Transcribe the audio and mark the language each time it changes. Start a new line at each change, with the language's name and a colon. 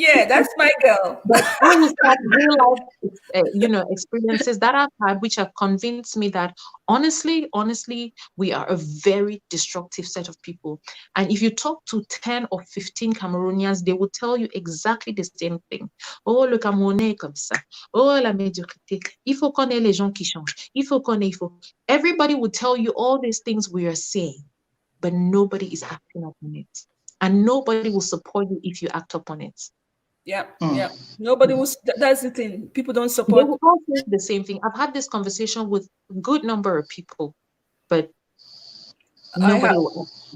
English: yeah, that's my girl. But I will start real life, experiences that I've had, which have convinced me that honestly, we are a very destructive set of people. And if you talk to 10 or 15 Cameroonians, they will tell you exactly the same thing.
French: Oh, le Camerounais est comme ça. Oh, la médiocrité. Il faut qu'on ait les gens qui changent. Il faut qu'on ait,
English: Everybody will tell you all these things we are saying, but nobody is acting upon it. And nobody will support you if you act upon it. Yeah, yeah. Nobody was. That's the thing. People don't support. They will all say the same thing. I've had this conversation with a good number of people, but nobody will.